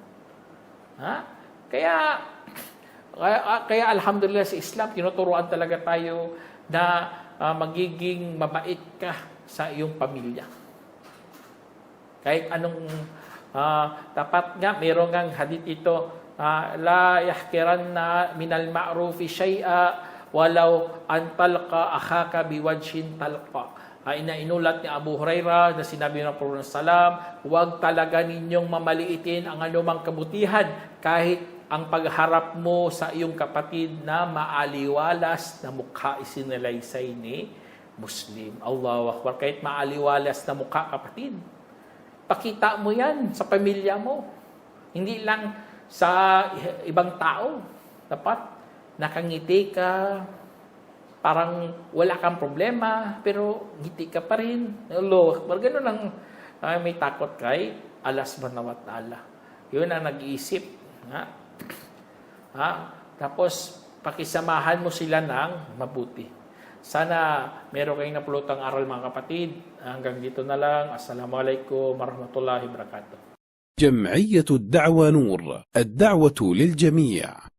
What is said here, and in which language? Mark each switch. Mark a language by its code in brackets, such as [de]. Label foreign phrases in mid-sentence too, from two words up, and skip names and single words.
[tl] Kaya alhamdulillah sa Islam, tinuturuan talaga tayo na magiging mabait ka sa iyong pamilya. Kahit anong dapat nga, mayroong ngang hadith ito, [ar] لا يحقرن من المعروف شيئا ولو أن تلقى أخاك بوجه طلق. [tl] Inulat ni Abu Hurairah na sinabi ng Prophet sallam, huwag talaga ninyong mamaliitin ang anumang kabutihan kahit ang pagharap mo sa iyong kapatid na maaliwalas na mukha isinalaysay ni Muslim. [ar] الله أكبر. [tl] Kahit maaliwalas na mukha, kapatid, pakita mo yan sa pamilya mo. Hindi lang sa ibang tao. Dapat nakangiti ka, parang wala kang problema, pero ngiti ka pa rin. [ar] الله أكبر. [tl] Ganun ang may takot kay Allah [ar] سبحانه وتعالى. [tl] Yun ang nag-iisip. Tapos, pakisamahan mo sila ng mabuti. Sana meron kayong napulutang aral, mga kapatid. Hanggang dito na lang. [ar] السلام عليكم ورحمة الله وبركاته. جمعية الدعوة نور، الدعوة للجميع.